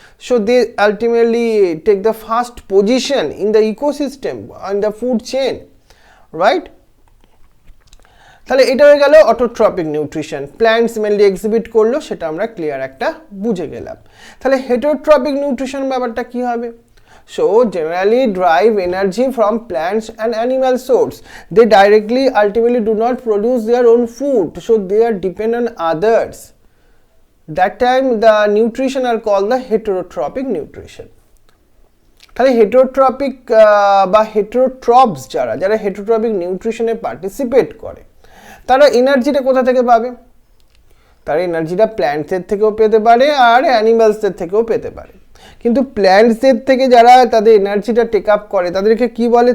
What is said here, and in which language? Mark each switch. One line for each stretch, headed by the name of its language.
English: So they ultimately take the first position in the ecosystem, in the food chain, right?
Bangla: তাহলে এটা হয়ে গেল autotrophic nutrition. Plants mainly exhibit করলো, সেটা আমরা ক্লিয়ার একটা বুঝে গেলাম। তাহলে হেটারোট্রপিক নিউট্রিশন ব্যাপারটা কি হবে?
English: So generally derive energy from plants and animal source. They directly ultimately do not produce their own food, so they are dependent on others. That time the nutrition are called the heterotropic nutrition.
Bangla: তাহলে হেটারোট্রপিক বা হেটারোট্রপস যারা হেটারোট্রপিক নিউট্রিশনে participate করে তারা এনার্জিটা কোথা থেকে পাবে? তারা এনার্জিটা প্ল্যান্টসের থেকেও পেতে পারে আর অ্যানিমালসদের থেকেও পেতে পারে। কিন্তু প্ল্যান্টসদের থেকে যারা তাদের এনার্জিটা টেক আপ করে তাদেরকে কি বলে?